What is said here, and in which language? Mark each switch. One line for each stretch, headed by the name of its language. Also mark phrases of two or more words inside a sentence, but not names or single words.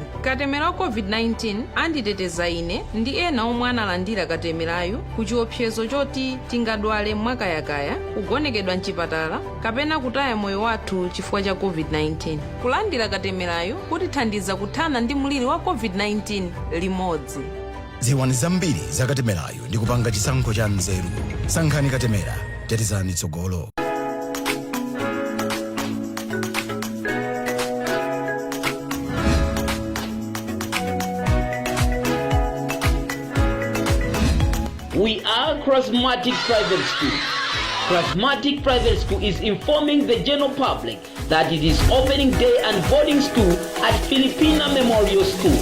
Nyanja: Katemera wa covid-19 anditeteza ine ndi ena omwe analandira katemerayu ku chiopsezo choti tingadwale mwakayakaya, kugonekedwa mchipatala kapena kutaya moyo wathu chifukwa cha covid-19. Kulandira katemerayu kutithandiza kuthana ndi mliri wa covid-19 limodzi. Ziwani zambiri za katemerayu ndi kupanga chisankho cha nzeru. Sankhani katemera, tetezani tsogolo.
English: We are Charismatic Private School. Charismatic Private School is informing the general public that it is opening day and boarding school at Filipina Memorial School.